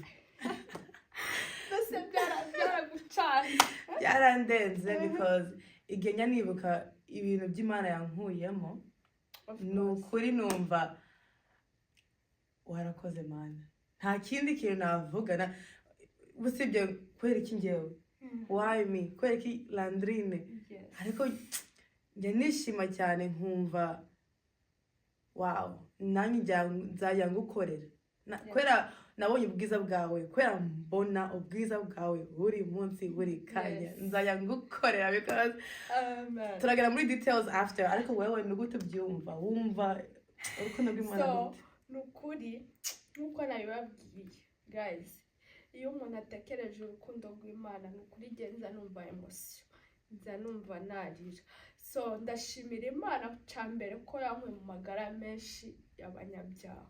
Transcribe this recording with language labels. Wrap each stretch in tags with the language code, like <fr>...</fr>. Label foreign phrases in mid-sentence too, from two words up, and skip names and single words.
<rw>Bose byaragucanye byarandenze because igihe nibuka ibintu by'Imana yankuyemo ni ukuri numva warakoze Mana, nta kindi kintu navuga usibye kubera iki njyewe</rw> <en>why me,</en> <rw>kubera iki Landrine. Ariko njye nishima cyane nkumva wow nanjye nzajya ngukorera kubera nabonye ubwiza bwawe, kubera mbona ubwiza bwawe buri munsi buri kanya nzajya ngukorera because turagera muri</rw> <en>details after.</en> <rw>Ariko wewe ni gute ubyumva, wumva urukundo rw'Imana gute? Ni ukuri nk'uko nabibabwiye guys, iyo umuntu atekereje urukundo rw'Imana ni ukuri nza numva emotion, nza numva narira. So ndashimira Imana cyambere ko yankuye mu magara menshi y'abanyabyaha.</rw>